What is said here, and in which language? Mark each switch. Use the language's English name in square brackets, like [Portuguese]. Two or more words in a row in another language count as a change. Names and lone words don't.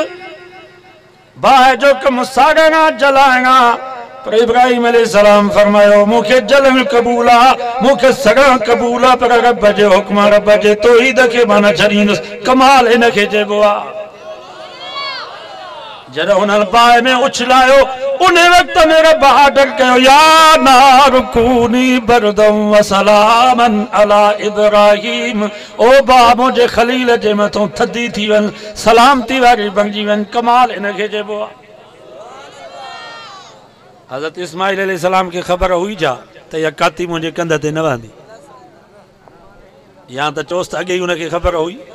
[Sindhi] बाहि जो कमु साड़णा जलाइणा, पर इब्राहिम अलैहिस्सलाम फरमायो मूंखे जलण क़बूल आहे, मूंखे सड़ण क़बूल आहे, पर रब जे हुक्म रब जे तौहीद खे मां न छॾींदुसि। कमाल हिन खे चइबो आहे। जॾहिं हुननि बाहि में उछलायो उन वक़्त मेरा बहादुर कयो [Arabic] يا نار كوني بردا وسلاما على إبراهيم. [Sindhi] ओ बा मुंहिंजे खलील जे मथां थधी थी वञ, सलामती वारी बणिजी वञ। कमाल इनखे चइबो आहे। हज़रत इस्माइल अलैहिस्सलाम खे ख़बर हुई जा त इहा काती मुंहिंजे कंध ते न वहंदी, या त चोस त अॻे ई हुनखे ख़बर हुई।